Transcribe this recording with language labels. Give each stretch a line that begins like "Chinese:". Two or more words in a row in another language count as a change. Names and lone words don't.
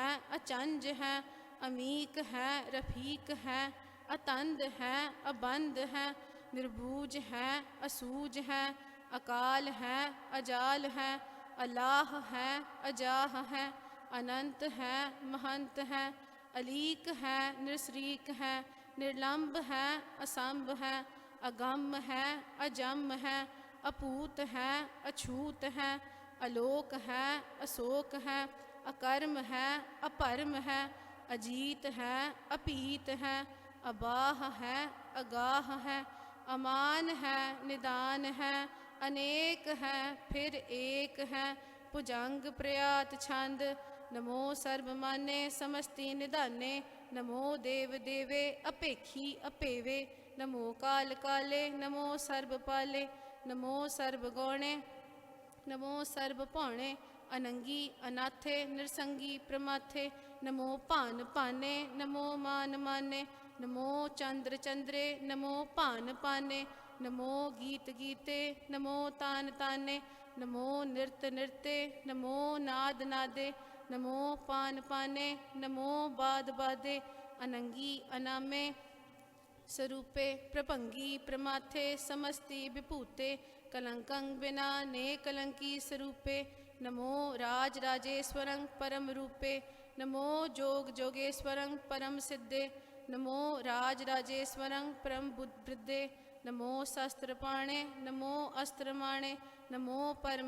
Braj: ਅਚੰਜ ਹੈ ਅਮੀਕ ਹੈ ਰਫੀਕ ਹੈ ਅਤੰਦ ਹੈ ਅਬੰਦ ਹੈ ਨਿਰਬੂਜ ਹੈ ਅਸੂਜ ਹੈ ਅਕਾਲ ਹੈ ਅਜਾਲ ਹੈ ਅਲਾਹ ਹੈ ਅਜਾਹ ਹੈ ਅਨੰਤ ਹੈ ਮਹੰਤ ਹੈ ਅਲੀਕ ਹੈ ਨਿਰਸਰੀਕ ਹੈ ਨਿਰਲੰਭ ਹੈ ਅਸੰਭ ਹੈ अगम है अजम है, अपूत है अछूत है, अलोक है अशोक है, अकर्म है अपरम है, अजीत है अपीत है, अबाह है अगाह है, अमान है निदान है, अनेक है फिर एक है, भुजंग प्रयात छंद। नमो सर्वमान्य समस्ति निधाने, नमो देव देवे अपेखी अपेवे, नमो काल काले नमो सर्वपाले, नमो सर्वगौणे नमो सर्वभौणे, अनंगी अनाथे नृसंगी प्रमाथे, नमो भान पाने नमो मान माने, नमो चंद्र चंद्रे नमो भान पाने, नमो गीत गीते नमो तान ताने, नमो नृत नृते नमो नाद नादे, नमो पान पाने नमो बाद बादे, अनंगी अनामे स्वरूपे प्रभंगी प्रमाथे, समस्ति विभूते कलंकं बिना ने कलंकी स्वरूपे, नमो राज राजेश्वरं परम रूपे, नमो जोग जोगेश्वरं परम सिद्धे, नमो राज राजेश्वरं परम बुद्धे, नमो शस्त्रपाणे नमो अस्त्रमाणे, नमो परम